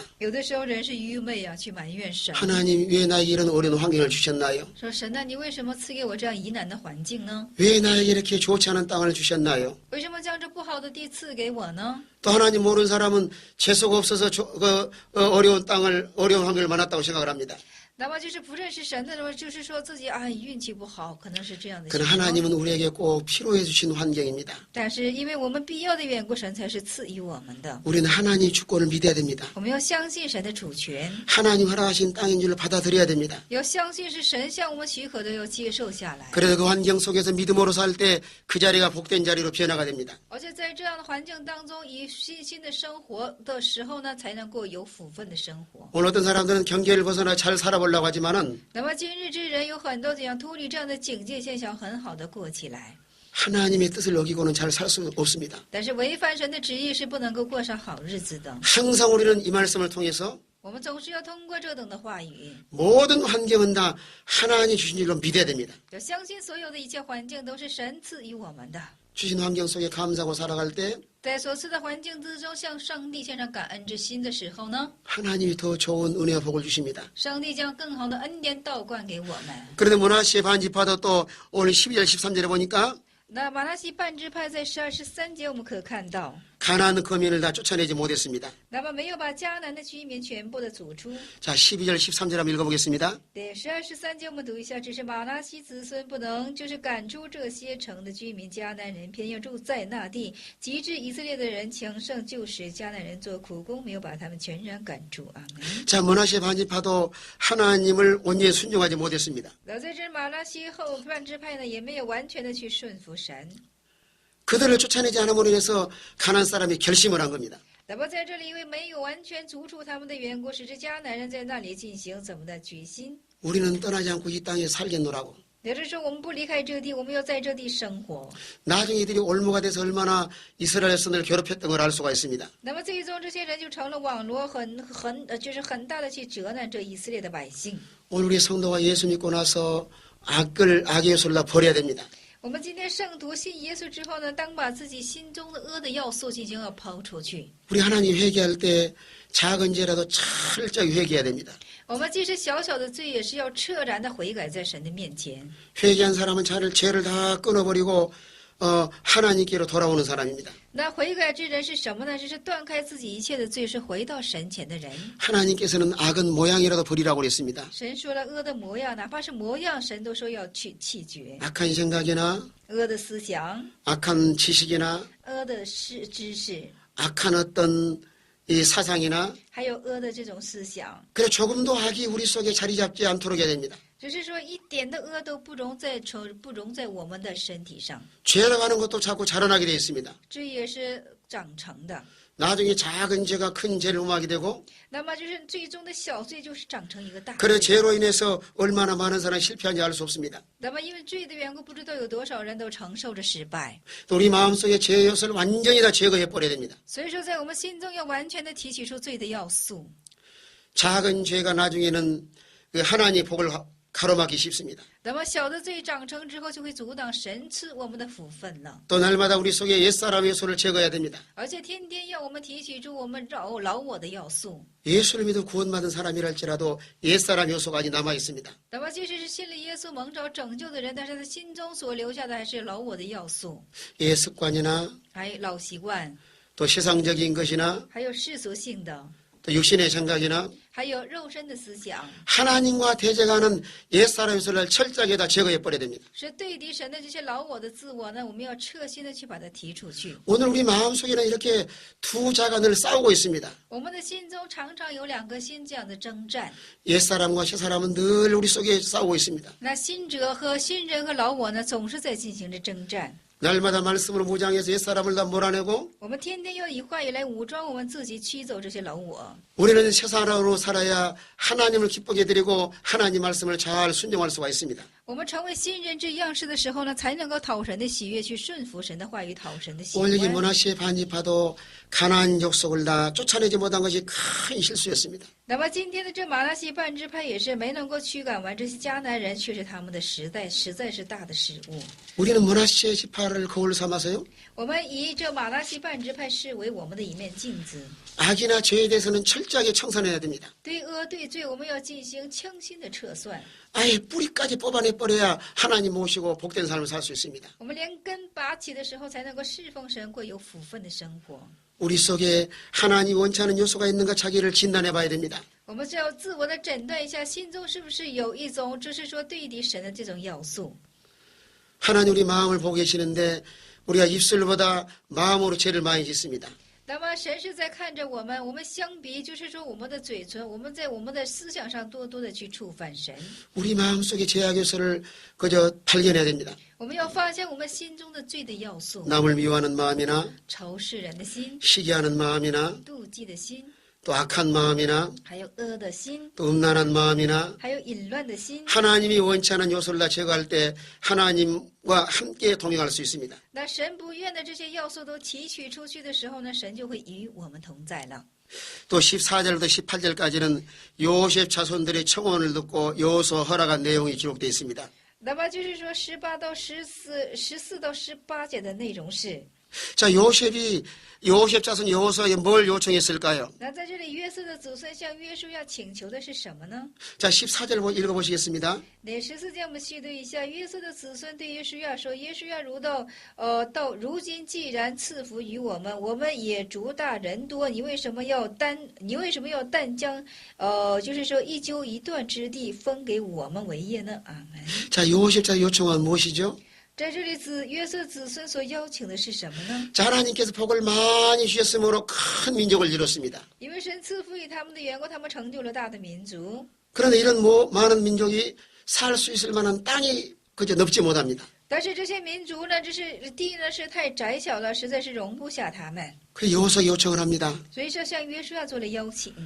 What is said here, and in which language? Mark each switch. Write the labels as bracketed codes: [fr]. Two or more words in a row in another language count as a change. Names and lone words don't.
[zh] 有的时候人是愚昧啊，去埋怨神， [ko] 하나님 왜 나에게 이런 어려운 환경을 주셨나요? [zh] 说神呢，你为什么赐给我这样疑难的环境呢？ [ko] 왜 나에게 이렇게 좋지 않은 땅을 주셨나요? [zh] 为什么将这不好的地赐给我呢？ [ko] 또 하나님 모르는 사람은 재수가 없어서 어려운 환경을 만났다고 생각을 합니다. [zh] 那么就是不认识神的人，就是说自己啊运气不好，可能是这样的情 [ko] 그러나 [zh] 况。 [ko] 하나님은 우리에게 꼭 필요해 주신 환경입니다. [zh] 但是因为我们必要的缘故，神才是赐予我们的。 [ko] 우리는 하나님 주권을 믿어야 됩니다. [zh] 我们要相信神的主权， [ko] 하나님 허락하신 땅인 줄 받아들여야 됩니다. [zh] 要相信是神向我们许可的，要接受下来。 [ko] 그래서 그 환경 속에서 믿음으로 살 때 그 자리가 복된 자리로 변화가 됩니다. [zh] 而且在这样的环境当中，以信心的生活的时候呢，才能够有福分的生活。 [ko] 오늘 어떤 사람들은 경계를 벗어나 잘 살아보려고 하지만은 [zh] 那么今日之人有很多想脱离这样的警戒现象，很好的过起来。 [ko] 하나님의 뜻을 어기고는 잘 살 수 없습니다. [zh] 但是违反神的旨意是不能够过上好日子的。 [ko] 항상 우리는 이 말씀을 통해서 [zh] 我们总是要通过这等的话语， [ko] 모든 환경은 다 하나님 주신 줄로 믿어야 됩니다. [zh] 要相信所有的一切环境都是神赐予我们的。 [ko] 주신 환경 속에 감사하고 살아갈 때 [zh] 在所赐的环境之中，向上帝献上感恩之心的时候呢， [ko] 하나님이 더 좋은 은혜와 복을 주십니다. [zh] 上帝将更好的恩典倒灌给我们。 [ko] 그런데 문화시의 반지파도 또 오늘 12절 13절에 보니까 [zh] 那马拉西半支派在12、13节，我们可看到， [ko] 가나안 거민을 다 쫓아내지 못했습니다. [zh] 那么没有把迦南的居民全部的逐出。 [ko] 자, 12절 13절 한번 읽어보겠습니다. [zh] 对12、13节我们读一下，只是马拉西子孙不能，就是赶出这些城的居民，迦南人偏要住在那地，及至以色列的人强盛，就使迦南人做苦工，没有把他们全然赶出。阿门。 [ko] 자, 문화시의 반지파도 하나님을 온전히 순종하지 못했습니다. [zh] 那在这马拉西后半支派呢，也没有完全的去顺服神。 [ko] 그들을 쫓아내지 않음으로 인해서 가나안 사람이 결심을 한 겁니다. [zh] 那么在这里，因为没有完全逐出他们的缘故，使这迦南人在那里进行怎么的举心？ [ko] 우리는 떠나지 않고 이 땅에 살겠노라고. [zh] 也就是说，我们不离开这地，我们要在这地生活。 [ko] 나중에 이들이 올무가 돼서 얼마나 이스라엘 선을 괴롭혔던 걸 알 수가 있습니다. [zh] 那么最终，这些人就成了网罗，就是很大的去责难这以色列的百姓。 [ko] 오늘 우리 성도가 예수 믿고 나서 악의 요소를 다 버려야 됩니다. [zh] 我们今天圣徒信耶稣之后呢，当把自己心中的恶的要素进行要抛出去。 [ko] 우리 하나님 회개할 때 작은 죄라도 철저히 회개해야 됩니다. [zh] 我们即使小小的罪，也是要彻然的悔改在神的面前。 [ko] 회개한 사람은 죄를 다 끊어버리고 하나님께로 돌아오는 사람입니다. [zh] 那悔改之人是什么呢？就是断开自己一切的罪，是回到神前的人。 [ko] 하나님께서는 악은 모양이라도 버리라고 그랬습니다. [zh] 神说了恶的模样，哪怕是模样，神都说要去弃绝。 [ko] 악한 생각이나 [zh] 恶的思想、 [ko] 악한 지식이나 [zh] 恶的知识、 [ko] 악한 어떤 이 사상이나 [zh] 还有恶的这种思想， [ko] 그래 조금도 악이 우리 속에 자리 잡지 않도록 해야 됩니다. [zh] 只是说一点的恶都不容在我们的身体上， [ko] 죄라고 하는 것도 자꾸 자라나게 되어 있습니다. [zh] 这也是长成的。 [ko] 나중에 작은 죄가 큰 죄를 음하게 되고 [zh] 那么就是最终的小罪就是长成一个大 [ko] 그래 [zh] 罪。 [ko] 죄로 인해서 얼마나 많은 사람이 실패한지 알 수 없습니다. [zh] 那么因为罪的缘故，不知道有多少人都承受着失败。 [ko] 또 우리 마음속에 죄 요소를 완전히 다 제거해 버려야 됩니다. [zh] 所以说，在我们心中要完全的提取出罪的要素。 [ko] 작은 죄가 나중에는 그 하나님의 복을 가로막기 쉽습니다. [zh] 那么小的罪长成之后，就会阻挡神赐我们的福分了。 [ko] 또 날마다 우리 속에 옛사람의 요소를 제거해야 됩니다. [zh] 而且天天要我们提取出我们老我的要素。 [ko] 예수를 믿어 구원받은 사람이랄지라도 옛사람 요소가 아직 남아 있습니다. [zh] 那么即使是信了耶稣蒙召拯救的人，但是他心中所留下的还是老我的要素， [ko] 옛 습관이나 [zh] 还有老习惯， [ko] 또 세상적인 것이나 [zh] 还有世俗性的， [ko] 또 육신의 생각이나 [zh] 还有肉身的思想， [ko] 하나님과 대적하는 옛사람 요소를 철저하게 다 제거해 버려야 됩니다. [zh] 是对敌神的这些老我的自我呢，我们要彻心的去把它提出去。 [ko] 오늘 우리 마음속에는 이렇게 두 자가 늘 싸우고 있습니다. [zh] 我们的心中常常有两颗心这样的征战， [ko] 옛사람과 새사람은 늘 우리 속에 싸우고 있습니다. [zh] 那新者和新人和老我呢，总是在进行着征战。 [ko] 날마다 말씀으로 무장해서 옛사람을 다 몰아내고 [zh] 我们天天要以话语来武装我们自己，驱走这些老我。 [ko] 우리는 새사람으로 살아야 하나님을 기쁘게 드리고 하나님 말씀을 잘 순종할 수가 있습니다. [zh] 我们成为新人之样式的时候呢，才能够讨神的喜悦，去顺服神的话语，讨神的喜 [ko] 오늘 이 [zh] 欢。 [ko] 모나시의 반입파도 가나안 족속을 다 쫓아내지 못한 것이 큰 실수였습니다. [zh] 那么今天的这马拉西半支派也是没能够驱赶完这些迦南人，却是他们的实在是大的失误。 [ko] 우리는 모나시의 지파를 거울 삼아서요. [zh] 我们以这马拉西半支派视为我们的一面镜子， [ko] 악이나 죄에 대해서는 철저하게 청산해야 됩니다. [zh] 对恶对罪，我们要进行清心的测算。 [ko] 아예 뿌리까지 뽑아내버려야 하나님 모시고 복된 삶을 살 수 있습니다. [zh] 我们连根拔起的时候，才能够侍奉神，过有福分的生活。 [ko] 우리 속에 하나님 원치 않은 요소가 있는가 자기를 진단해 봐야 됩니다. [zh] 我们只要自我的诊断一下，心中是不是有一种，就是说对敌神的这种要素。 [ko] 하나님 우리 마음을 보고 계시는데 우리가 입술보다 마음으로 죄를 많이 짓습니다. [zh] 那么神是在看着我们，我们相比就是说我们的嘴唇，我们在我们的思想上多多的去触犯神。 [ko] 우리 마음속에 죄악 요소를 그저 발견해야 됩니다. [zh] 我们要发现我们心中的罪的要素， [ko] 남을 미워하는 마음이나 [zh] 仇视人的心、 [ko] 시기하는 마음이나 [zh] 妒忌的心， [ko] 또 악한 마음이나 [zh] 还有恶的心， [ko] 또 음란한 마음이나 [zh] 还有淫乱的心。 [ko] 하나님이 원치 않은 요소를 다 제거할 때 하나님과 함께 동행할 수 있습니다. [zh] 那神不愿的这些要素都提取出去的时候呢，神就会与我们同在了。 [ko] 또 14절부터 18절까지는 요셉 자손들의 청혼을 듣고 여호수아 허락한 내용이 기록되어 있습니다. [zh] 那么就是说18到14到18节的内容是。 [ko] 자, 요셉 자손 여호수아에게 뭘 요청했을까요? [zh] 那在这里，约瑟的子孙向约书亚请求的是什么呢？ [ko] 자, 14절 읽어보시겠습니다. [zh] 那14节我们细读一下，约瑟的子孙对约书亚说：“约书亚到如今既然赐福于我们，我们也族大人多，你为什么要但将就是说一揪一段之地分给我们为业呢？”阿门。 [ko] 자, 요셉 자 요청은 무엇이죠? [zh] 在这里，约瑟子孙所邀请的是什么呢？ [ko] 자, 하나님께서 복을 많이 주셨으므로 큰 민족을 이뤘습니다. [zh] 因为神赐福于他们的缘故，他们成就了大的民族。 [ko] 그런데 이런 많은 민족이 살 수 있을 만한 땅이 그저 넓지 못합니다. [zh] 但是这些民族呢，这是地呢是太窄小了，实在是容不下他们。 [ko] 그래서 여호수아 요청을 합니다. [zh] 所以说，向约书亚做了邀请，